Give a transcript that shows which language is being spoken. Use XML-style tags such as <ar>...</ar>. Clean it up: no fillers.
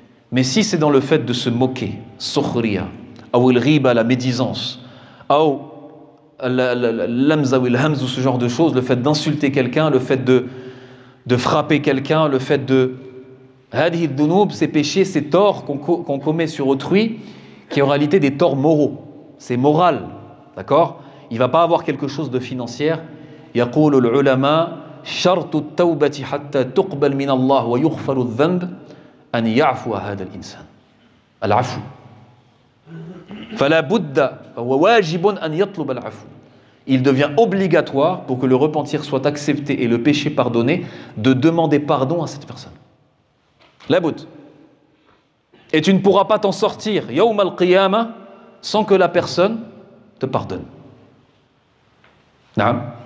<fr>Mais si c'est dans le fait de se moquer, sukhriya, ou il riba, la médisance, ou l'amza ou l'hamz, ou ce genre de choses, le fait d'insulter quelqu'un, le fait de frapper quelqu'un, le fait de</fr> <ar>hadhi dhunub,</ar> <fr>ces péchés, ces torts qu'on commet sur autrui, qui en réalité des torts moraux, c'est moral, d'accord? Il ne va pas avoir quelque chose de financier.</fr> <ar>يقول العلماء شرط التوبة حتى تقبل من الله ويغفر الذنب أن يعفو هذا الإنسان. العفو. فلا بد وواجب أن يطلب العفو.</ar> <fr>Il devient obligatoire, pour que le repentir soit accepté et le péché pardonné, de demander pardon à cette personne. La bout. Et tu ne pourras pas t'en sortir yawm al-qiyamah sans que la personne te pardonne. Naam.</fr>